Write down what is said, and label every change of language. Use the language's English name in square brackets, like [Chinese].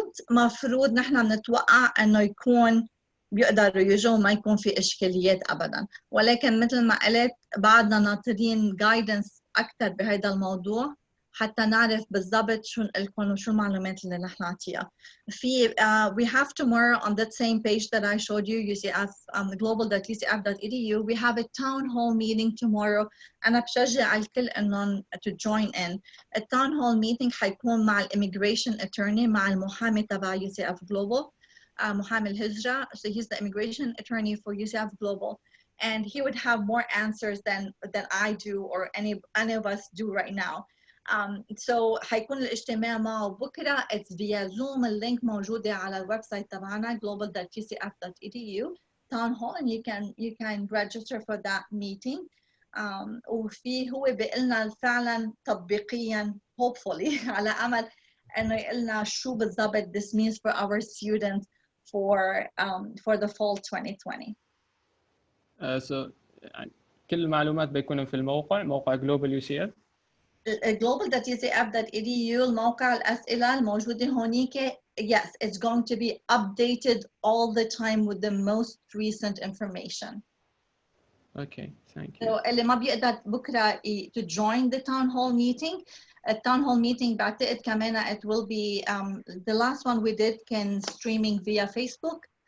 [Arabic] مفروض نحن بنتوقع انه يكون بيقدروا يجوا ما يكون في اشكاليات ابدا ولكن مثل ما قلت بعدنا ناطرين جايدنس اكثر بهيدا الموضوع حتى نعرف بالضبط شو نقلكم وشو المعلومات اللي نحن نعطيها. [English] في we have tomorrow on that same page that I showed you UCF global.ucf.edu we have a town hall meeting tomorrow. [Arabic] أنا بشجع الكل إنهم [English] to join in. a town hall meeting [Arabic] حيكون مع [English] immigration attorney [Arabic] مع المحامي تبع UCF global محامي الهجرة. [English] So he's the immigration attorney for UCF global and he would have more answers than I do or any of us do right now. [Arabic] So حيكون الاجتماع معه بكرة. [English] It's via Zoom. [Arabic] اللينك موجودة على الويب سايت تبعنا [English] global.ucf.edu town hall and you can register for that meeting. [Arabic] وفي هو بيقلنا فعلا تطبيقيا [English] hopefully [Arabic] على أمل إنه يقلنا شو بالضبط [English] this means for our students for the fall 2020. [Arabic] So كل المعلومات بيكونوا في موقع Global UCF. global.ucf.edu الموقع الأسئلة الموجودة هونيك. [English] Yes, it's going to be updated all the time with the most recent information. Okay, thank you. So [Arabic] اللي ما بيقدر بكره [English] to join the town hall meeting. A town hall meeting [Arabic] بعتقد كمان [English] it will be the last one we did can streaming via Facebook.